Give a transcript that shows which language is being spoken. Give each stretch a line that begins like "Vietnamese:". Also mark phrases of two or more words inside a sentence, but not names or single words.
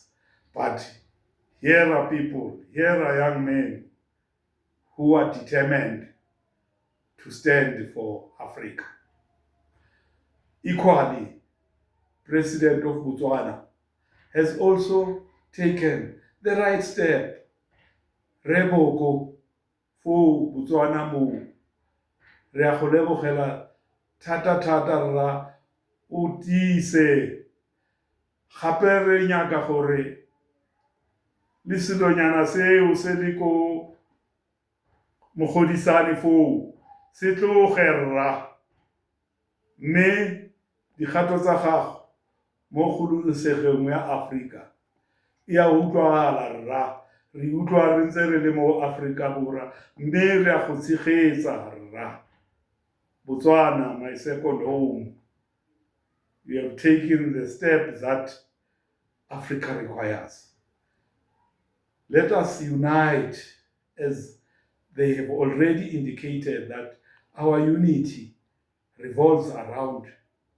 English: But here are people, here are young men who are determined to stand for Africa. Equally, President of Botswana has also taken the right step.
Tswana: Reboko for Botswana mo re a go lebogela thata rra o tiise gape re nyaka gore le selonyana seo se le ko mogodisane foo se tloge rra, mme dikgato tsa gago mo kgololesegong ya Afrika e a utlwagala rra, re utlwa re ntse re le mo Afrika Borwa, mme re a go tshegetsa rra.
English: Botswana, my second home, we have taken the step that Africa requires. Let us unite, as they have already indicated that our unity revolves around us.